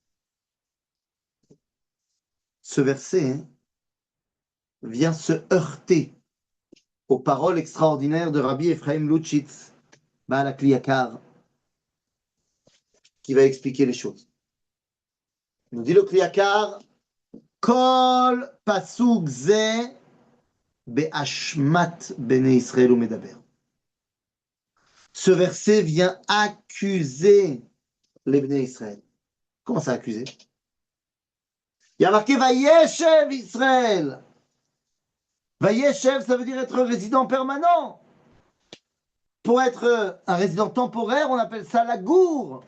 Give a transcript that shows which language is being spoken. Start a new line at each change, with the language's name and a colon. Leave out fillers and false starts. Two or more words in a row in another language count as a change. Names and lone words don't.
French: Ce verset vient se heurter aux paroles extraordinaires de Rabbi Ephraim Lutchitz, Baal HaKli qui va expliquer les choses.
Hebrew: Il nous dit le Kli Yakar, כל פסוק זה באשמת בני ישראל הוא מדבר.
French: Ce verset vient accuser les Bnei Israël. Comment ça accuser? Il y a marqué
Hebrew: וישב ישראל.
French: Vayeshev, ça veut dire être résident permanent. Pour être un résident temporaire, on appelle ça la gour.